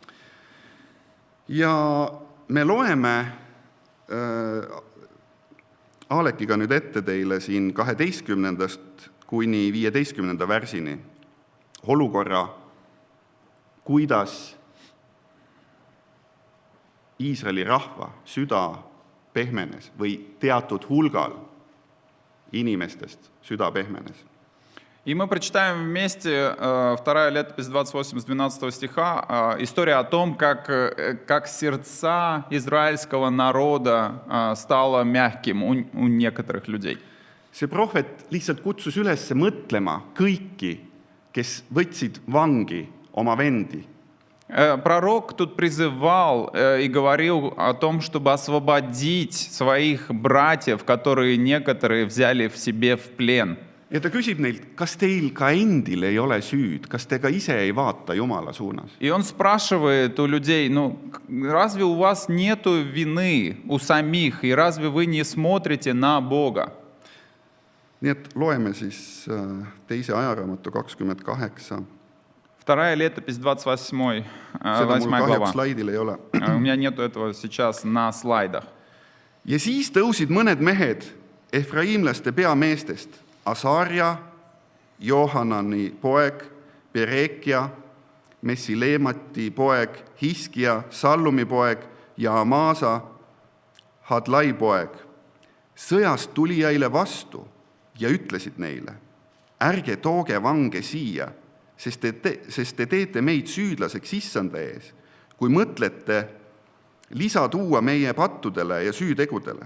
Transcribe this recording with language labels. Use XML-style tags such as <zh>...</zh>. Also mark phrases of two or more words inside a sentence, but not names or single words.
<et>Ja me loeme Alekiga nüüd ette teile siin 12. kuni 15. versini olukorra, kuidas Iisraeli rahva süda pehmenes või teatud hulgal inimestest süda pehmenes.</et> <ru>И мы прочитаем вместе 2 летопись 28 с 12 стиха история о том, как сердца израильского народа стало мягким у некоторых людей.</ru> <et>See prohvet lihtsalt kutsus üles mõtlema kõiki, kes võtsid vangi oma vendi.</et> <ru>Пророк тут призывал и говорил о том, чтобы освободить своих братьев, которые некоторые взяли в себе в плен.</ru> <et>Ja ta küsib neilt, kas teil ka endil ei ole süüd, kas te ka ise ei vaata Jumala suunas?</et> <ru>И он спрашивает у людей, разве у вас нету вины у самих, и разве вы не смотрите на Бога?</ru> <et>Nii et loeme siis 2. ajaraamatu 28.</et> <ru>2 летопись 28</ru> <et>Seda mul kahjuks</et> <ru>глава.</ru> <et>slaidil ei ole.</et> <ru>У меня нету этого сейчас на слайдах.</ru> <et>Ja siis tõusid mõned mehed efraimlaste peameestest, Asarja, Johanani poeg, Perekia Messileemati poeg, Hiskia, Sallumi poeg ja Amasa, Hadlai poeg, sõjast tulijaile vastu ja ütlesid neile, ärge tooge vange siia, sest te teete meid süüdlaseks issanda ees, kui mõtlete lisa tuua meie pattudele ja süütegudele.</et>